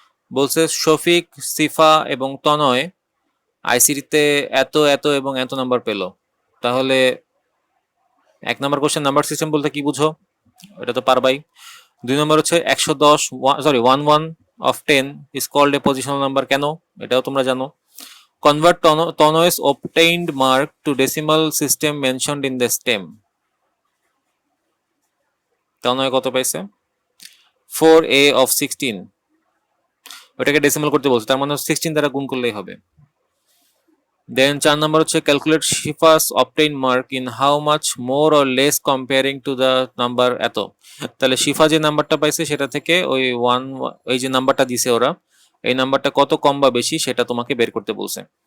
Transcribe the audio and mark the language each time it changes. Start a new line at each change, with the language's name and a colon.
Bangla: বলছে শফিক, সিফা এবং তনয় আইসিটিতে এত এত এবং এত নাম্বার পেলো, তাহলে 1 নম্বর কোশ্চেন নাম্বার সিস্টেম বলতে কি বুঝো? এটা তো পারবাই।
English: 2
Bangla: নম্বর হচ্ছে
English: 110, sorry 11 of 10 is called a positional number, কেন?
Bangla: এটাও তোমরা জানো।
English: convert Tanay's obtained mark to decimal system mentioned in the stem,
Bangla: তনয় কত পাইছে? 4a of 16, ওটাকে ডেসিমাল করতে বলছে, তার মানে 16 দ্বারা গুণ করলেই হবে। দেন 4 নম্বর হচ্ছে
English: calculate Shifa's obtain mark in how much more or less comparing to the number এত,
Bangla: তাহলে শিফা যে নাম্বারটা পাইছে সেটা থেকে ওই ওয়ান, ওই যে নাম্বারটা দিছে ওরা, এই নাম্বারটা কত কম বা বেশি সেটা তোমাকে বের করতে বলছে।